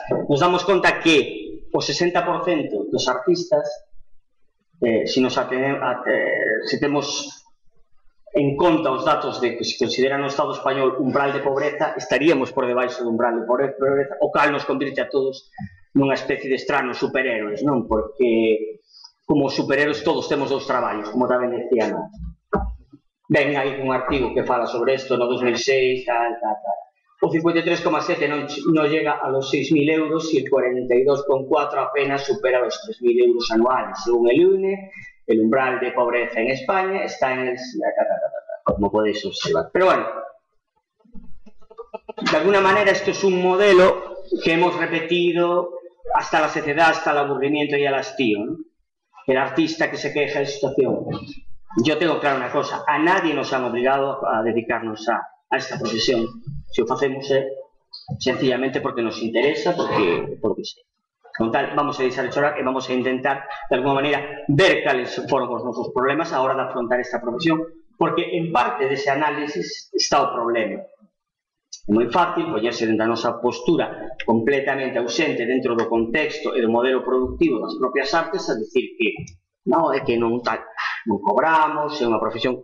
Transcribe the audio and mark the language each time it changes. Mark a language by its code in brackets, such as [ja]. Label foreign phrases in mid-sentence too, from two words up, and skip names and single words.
[gl] Nos damos conta que o 60% dos artistas, se temos en conta os datos de que se considera no Estado español umbral de pobreza, estaríamos por debaixo do umbral de pobreza, o cal nos convirte a todos nunha especie de estranos superhéroes, non? Porque como superhéroes todos temos dous traballos, como tamén decía, non? Ven aí un artigo que fala sobre isto no 2006, tal. [es] O 53,7 non llega a los 6.000 euros y el 42,4 apenas supera los 3.000 euros anuales. Según el INE, el umbral de pobreza en España está en el... como podéis observar. Pero bueno, de alguna manera esto es un modelo que hemos repetido hasta la saciedad, hasta el aburrimiento y el hastío, ¿no? El artista que se queja de situación. Yo tengo claro una cosa, a nadie nos han obligado a dedicarnos a esta profesión. [gl] Se o facemos sencillamente porque nos interesa, porque sei. Con tal, vamos a deixar de chorar e vamos a intentar, de alguma maneira, ver cales foron os nosos problemas a hora de afrontar esta profesión, porque en parte dese análisis está o problema. É moi fácil poñerse dentro da nosa postura completamente ausente dentro do contexto e do modelo productivo das propias artes a dicir que non, é que non cobramos, é unha profesión.